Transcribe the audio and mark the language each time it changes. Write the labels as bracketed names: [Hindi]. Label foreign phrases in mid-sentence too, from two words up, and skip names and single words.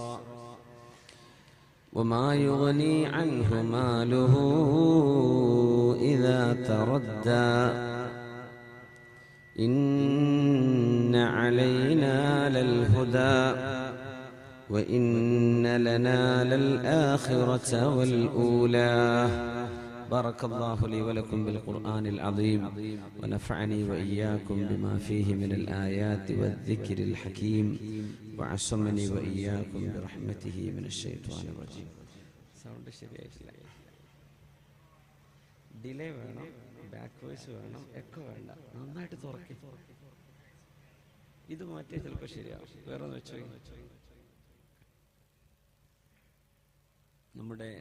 [Arabic] وما يغني عنه ماله إذا تردى إن علينا للهدى وإن لنا للآخرة والأولى. بارك الله لي ولكم بالقرآن العظيم ونفعني وإياكم بما فيه من الآيات والذكر الحكيم وعصمني وإياكم برحمته من الشيطان الرجيم. [Malayalam] സൗണ്ട് ശരിയായിട്ടില്ല. ഡിലേ വേണം, [English] back voice [Malayalam] വേണം, എക്കോ വേണ്ട. നന്നായിട്ട് തുറക്കി. ഇത് മാറ്റിയാൽ ചിലപ്പോൾ ശരിയാവും. വേറെ ഒന്ന് വെച്ചോ. നമ്മുടെ